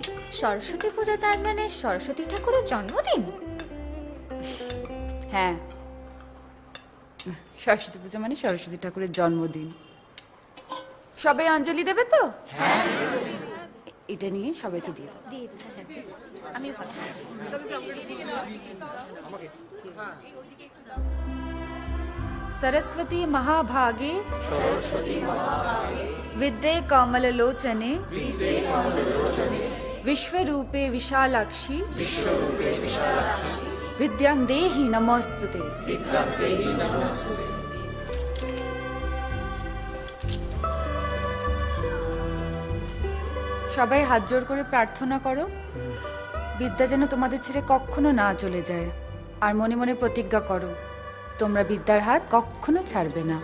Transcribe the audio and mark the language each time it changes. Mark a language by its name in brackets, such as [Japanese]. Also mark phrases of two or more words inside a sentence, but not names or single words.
[Bangla] সরস্বতী পূজা তার মানে সরস্বতী ঠাকুরের জন্মদিন? হ্যাঁ, সরস্বতী পূজা মানে সরস্বতী ঠাকুরের জন্মদিন। সবাই অঞ্জলি দেবে তো? হ্যাঁ, এটা নিয়ে সবাইকে দিয়ে দাও। দিয়ে দিচ্ছি আমিও পাচ্ছি। [Sanskrit] सरस्वती महाभागे विद्ये कमललोचने विश्वरूपे विशालाक्षी विद्यां देहि नमोस्तुते। [Bangla] সবাই হাত জোড় করে প্রার্থনা করো, বিদ্যা যেন তোমাদের ছেড়ে কখনো না চলে যায়, আর মনে মনে প্রতিজ্ঞা করো তোমরা বিদ্যার হাত কখনো ছাড়বে না।